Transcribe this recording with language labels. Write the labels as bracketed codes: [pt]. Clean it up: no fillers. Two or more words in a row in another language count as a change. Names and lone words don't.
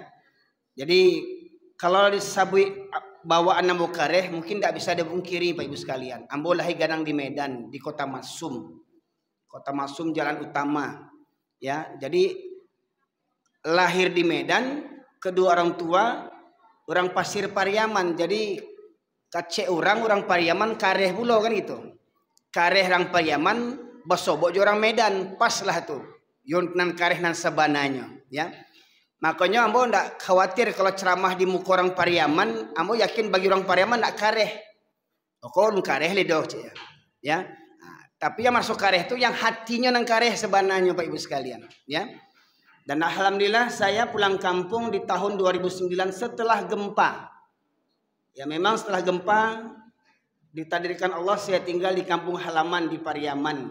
[id] Jadi kalau disebut bawaan [min] ambo kareh [id] mungkin tidak bisa dipungkiri Pak Ibu sekalian. [min] Ambo lahir gadang di Medan, di Kota Masum. Kota Masum jalan utama ya. [id] Jadi lahir di Medan, kedua orang tua orang Pasir Pariaman. [min] Jadi kace orang Pariaman kareh pula kan gitu. Kareh orang Pariaman, basobok orang Medan, pas lah tuh. Yon nan kareh nan sabananya, ya. Makanya ambo ndak khawatir kalau ceramah di muka orang Pariaman, ambo yakin bagi orang Pariaman ndak kareh. Kok kareh ledoh ya. [id] Nah, tapi yang masuk kareh itu yang hatinya [min] nang kareh sebananya [id] Pak Ibu sekalian, ya. Dan alhamdulillah saya pulang kampung di tahun 2009 setelah gempa. Ya memang setelah gempa ditakdirkan Allah saya tinggal di kampung halaman di Pariaman.